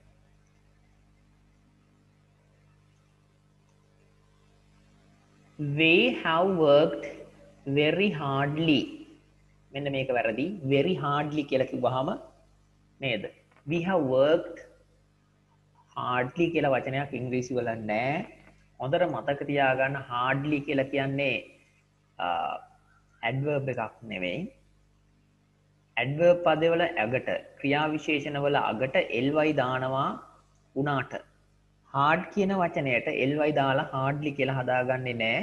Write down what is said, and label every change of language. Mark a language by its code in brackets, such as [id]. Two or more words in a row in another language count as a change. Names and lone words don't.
[en] they have worked very hardly [si] මෙන්න මේක වැරදි [en] very hardly [si] කියලා කිව්වහම නේද [en] we have worked hardly [si] කියලා වචනයක් ඉංග්‍රීසි වල නැහැ හොඳට මතක තියාගන්න hardly කියලා කියන්නේ adverb එකක් නෙවෙයි adverb පදවල අගට ක්‍රියා විශේෂණ වල අගට ly දානවා උනාට hard කියන වචනයට ly දාලා hardly කියලා හදාගන්නේ නැහැ.